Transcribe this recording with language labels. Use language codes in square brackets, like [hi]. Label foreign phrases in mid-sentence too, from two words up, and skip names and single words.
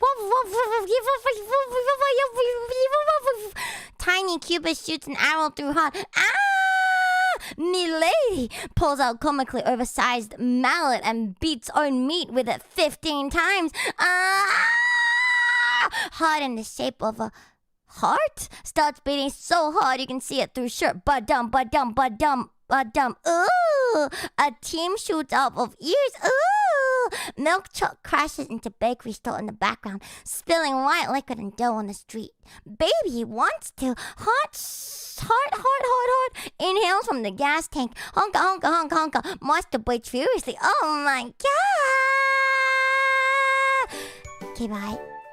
[en] Tiny Cupid shoots an arrow through heart. Milady pulls out comically oversized mallet and beats own meat with it 15 times. Heart in the shape of a heart starts beating so hard you can see it through shirt. Ba-dum, ba-dum, ba-dum, ba-dum. Ooh, a team shoots out of ears. Ooh, milk truck crashes into bakery store in the background, spilling white liquid and dough on the street. Baby wants to heart. Inhales from the gas tank. Honka, honka, honka, honka. Masturbates furiously. Oh my god. Okay, bye.